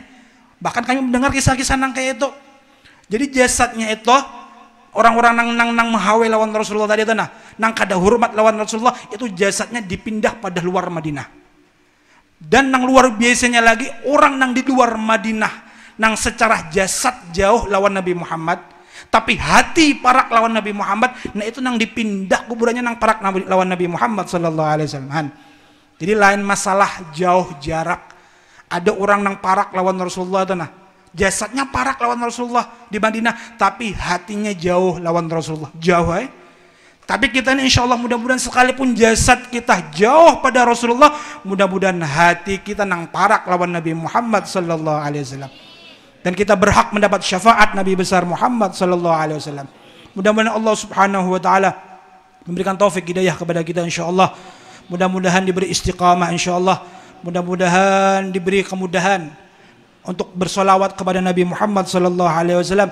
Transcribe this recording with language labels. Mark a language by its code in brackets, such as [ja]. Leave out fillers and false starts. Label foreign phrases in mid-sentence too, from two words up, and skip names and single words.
[bjn] Bahkan kami mendengar kisah-kisah nang kayak itu. Jadi jasadnya itu orang-orang nang menghawe lawan Rasulullah tadi itu nang kada hormat lawan Rasulullah itu jasadnya dipindah pada luar Madinah. Dan nang luar biasanya lagi orang nang di luar Madinah nang secara jasad jauh lawan Nabi Muhammad, tapi hati parak lawan Nabi Muhammad. Nah itu nang dipindah kuburannya nang parak lawan Nabi Muhammad [ar] صلى الله عليه وسلم. [bjn] Jadi lain masalah jauh jarak. Ada orang nang parak lawan Rasulullah itu nah, jasadnya parak lawan Rasulullah di Madinah, tapi hatinya jauh lawan Rasulullah. Jauh Tapi kita ini insya Allah mudah-mudahan sekalipun jasad kita jauh pada Rasulullah, mudah-mudahan hati kita nang parak lawan Nabi Muhammad [ar] صلى الله عليه وسلم. [id] Dan kita berhak mendapat syafaat Nabi besar Muhammad [ar] صلى الله عليه وسلم. [id] Mudah-mudahan Allah [ar] سبحانه وتعالى [id] memberikan taufik hidayah kepada kita insyaallah. Mudah-mudahan diberi istiqamah insyaallah. Mudah-mudahan diberi kemudahan untuk bersolawat kepada Nabi Muhammad [ar] صلى الله عليه وسلم.